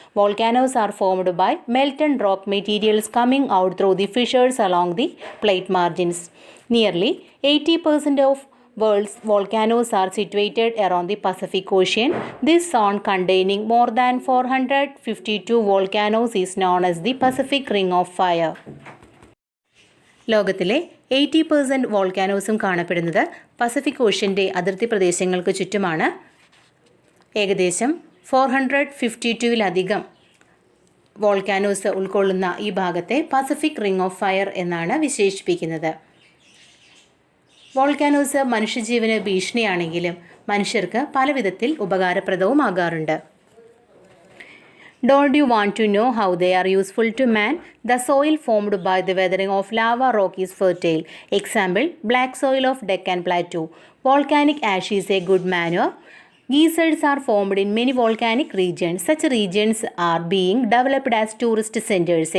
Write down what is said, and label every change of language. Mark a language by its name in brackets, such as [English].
[English] Volcanoes are formed by melted rock materials coming out through the fissures along the plate margins. Nearly 80% of world's volcanoes are situated around the Pacific Ocean. This zone containing more than 452 volcanoes is known as the Pacific Ring of Fire. [Malayalam] ലോകത്തിലെ 80% വോൾക്കാനോസും കാണപ്പെടുന്നത് Pacific ഓഷ്യൻ്റെ അതിർത്തി പ്രദേശങ്ങൾക്ക് ചുറ്റുമാണ്. ഏകദേശം 452-ലധികം volcanoes ഉൾക്കൊള്ളുന്ന ഈ ഭാഗത്തെ Pacific ring of fire എന്നാണ് വിശേഷിപ്പിക്കുന്നത്. Volcanoes മനുഷ്യജീവന് ഭീഷണിയാണെങ്കിലും മനുഷ്യർക്ക് പല വിധത്തിൽ ഉപകാരപ്രദവുമാകാറുണ്ട്. [English] Don't you want to know how they are useful to man? The soil formed by the weathering of lava rock is fertile. Example, black soil of Deccan Plateau. Volcanic ash is a good manure. Geysers are formed in many volcanic regions. Such regions are being developed as tourist centers.